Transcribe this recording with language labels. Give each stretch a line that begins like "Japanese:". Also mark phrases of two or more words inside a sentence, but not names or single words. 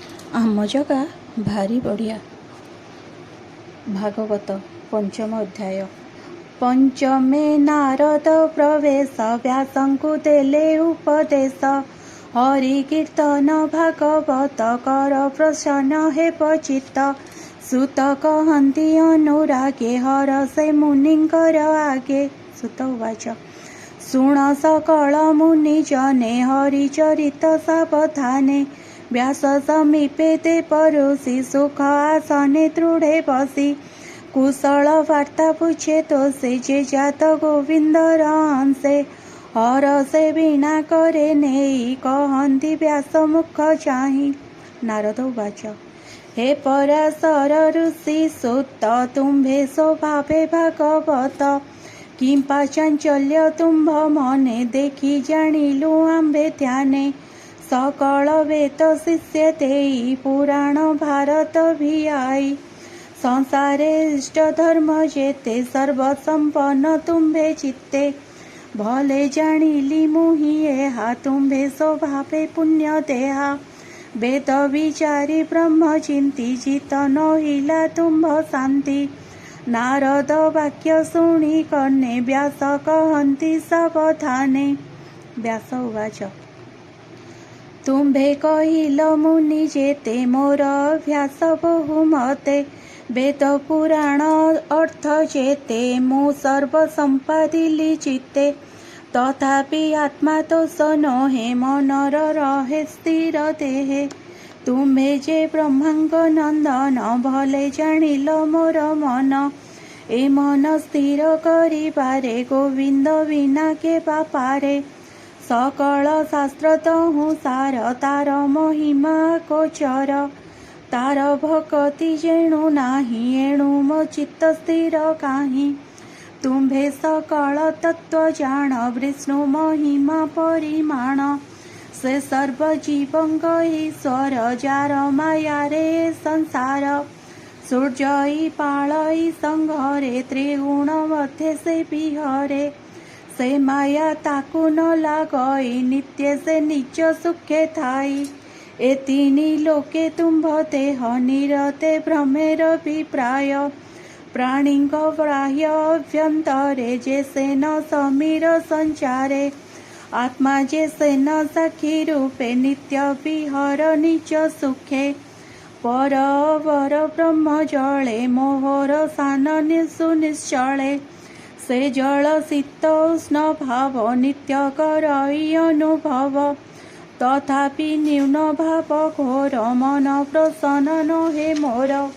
Odia: ଆମ ଜଗା ଭାରି ବଢ଼ିଆ। ଭାଗବତ ପଞ୍ଚମ ଅଧ୍ୟାୟ। ପଞ୍ଚମେ ନାରଦ ପ୍ରବେଶ ବ୍ୟାସଙ୍କୁ ଦେଲେ ଉପଦେଶ। ହରି କୀର୍ତ୍ତନ ଭାଗବତ କର ପ୍ରସନ୍ନ ହେ ପଚିତ। ସୁତ କହନ୍ତି ଅନୁରାଗେ ହରସେ ମୁନିଙ୍କର ଆଗେ। ସୁତ ଉବାଚ ଶୁଣ ସକଳ ମୁନି ଜନେ ହରିଚରିତ ସାବଧାନେ। ବ୍ୟାସ ସମୀପେ ତେ ପରୁଷି ସୁଖ ଆସନେ ଦୃଢ଼େ ବସି। କୁଶଳ ବାର୍ତ୍ତା ପୁଛେ ତୋ ସେ ଯେ ଜାତ ଗୋବିନ୍ଦର ଅଂଶେ। ହର ସେ ବୀଣା କରେ ନେଇ କହନ୍ତି ବ୍ୟାସ ମୁଖ ଚାହିଁ। ନାରଦ ଉବାଚ ହେ ପରାଶର ଋଷି ସୁତ ତୁମ୍ଭେ ସ୍ୱଭାବେ ଭାଗବତ। କିମ୍ପା ଚାଞ୍ଚଲ୍ୟ ତୁମ୍ଭ ମନେ ଦେଖି ଜାଣିଲୁ ଆମ୍ଭେ ଧ୍ୟାନେ। ସକଳ ବେଦ ଶିଷ୍ୟ ତେଇ ପୁରାଣ ଭାରତ ଭିଆଇ। ସଂସାରେ ଇଷ୍ଟ ଧର୍ମ ଯେତେ ସର୍ବସମ୍ପନ୍ନ ତୁମ୍ଭେ ଚିତ୍ତେ। ଭଲେ ଜାଣିଲି ମୁହିଁ ଏହା ତୁମ୍ଭେ ସ୍ୱଭାବେ ପୁଣ୍ୟ ଦେହା। ବେଦ ବିଚାରି ବ୍ରହ୍ମ ଚିନ୍ତି ଜିତ ନହିଲା ତୁମ୍ଭ ଶାନ୍ତି। ନାରଦ ବାକ୍ୟ ଶୁଣି କନ୍ନେ ବ୍ୟାସ କହନ୍ତି ସାବଧାନେ। ବ୍ୟାସ ଉବାଚ ତୁମ୍ଭେ କହିଲ ମୁନି ଯେତେ ମୋର ଅଭ୍ୟାସ ବହୁମତେ। ବେଦ ପୁରାଣ ଅର୍ଥ ଯେତେ ମୁଁ ସର୍ବ ସମ୍ପାଦିଲି ଚିତ୍ତେ। ତଥାପି ଆତ୍ମା ତୋଷ ନହେ ମନର ରହେ ସ୍ଥିର ଦେହେ। ତୁମ୍ଭେ ଯେ ବ୍ରହ୍ମାଙ୍ଗ ନନ୍ଦନ ଭଲେ ଜାଣିଲ ମୋର ମନ। ଏ ମନ ସ୍ଥିର କରିବାରେ ଗୋବିନ୍ଦ ବିନା କେ ବାପାରେ। ସକଳ ଶାସ୍ତ୍ର ତହୁଁ ସାର ତାର ମହିମା ଗୋଚର। ତାର ଭକ୍ତି ଯେଣୁ ନାହିଁ ଏଣୁ ମୋ ଚିତ୍ତ ସ୍ଥିର କାହିଁ। ତୁମ୍ଭେ ସକଳ ତତ୍ତ୍ୱ ଜାଣ ବିଷ୍ଣୁ ମହିମା ପରିମାଣ। ସେ ସର୍ବ ଜୀବଙ୍ଗ ଈଶ୍ୱର ଯାର ମାୟା ରେ ସଂସାର। ସୂର୍ଯ୍ୟ ପାଳଇ ସଂଘରେ ତ୍ରିଗୁଣ ମଧ୍ୟ ସେ ବିହରେ। ସେ ମାୟା ତାକୁ ନ ଲାଗଇ ନିତ୍ୟ ସେ ନିଜ ସୁଖେ ଥାଇ। ଏ ତିନି ଲୋକେ ତୁମ୍ଭ ଦେହ ନିରତେ ଭ୍ରମେର ବିପ୍ରାୟ। ପ୍ରାଣିଙ୍ଗ ବାହ୍ୟ ଅଭ୍ୟନ୍ତରେ ଯେ ସେ ନ ସମୀର ସଞ୍ଚାରେ। ଆତ୍ମା ଯେ ସେ ନ ସାକ୍ଷୀ ରୂପେ ନିତ୍ୟ ବିହର ନିଜ ସୁଖେ। ପର ବର ବ୍ରହ୍ମ ଜଳେ ମୋହର ସାନ ସୁନିଶ୍ଚଳେ। ସେ ଜଳ ଶୀତ ଉଷ୍ଣ ଭାବ ନିତ୍ୟ କରଇ ଅନୁଭବ। ତଥାପି ନ୍ୟୂନ ଭାବ ଘୋର ମନ ପ୍ରସନ୍ନ ନହେ ମୋର।